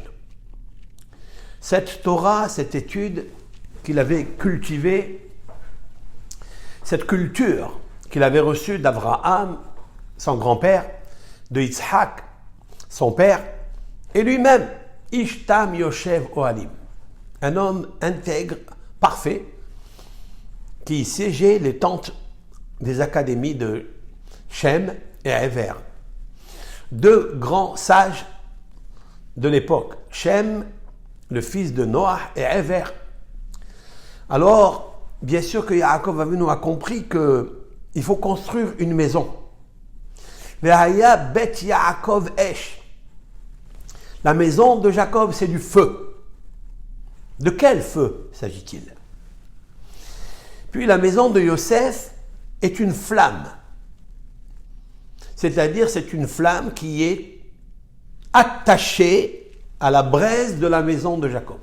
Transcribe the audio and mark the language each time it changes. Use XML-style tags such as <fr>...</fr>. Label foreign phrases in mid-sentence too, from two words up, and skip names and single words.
<fr>Cette Torah, cette étude qu'il avait cultivée, cette culture qu'il avait reçue d'Abraham, son grand-père, de Yitzhak, son père, et lui-même,</fr> <he>איש תם יושב אוהלים,</he> <fr>un homme intègre, parfait, qui siégeait les tentes des académies de Shem et Ever. Deux grands sages de l'époque, Shem, le fils de Noach, et Ever. Alors, bien sûr que Yaakov Avinu a compris qu'il faut construire une maison.</fr> <he>והיה בית יעקב אש.</he> <fr>La maison de Jacob, c'est du feu. De quel feu s'agit-il? Puis la maison de Yosef est une flamme. C'est-à-dire, c'est une flamme qui est attachée à la braise de la maison de Jacob.</fr>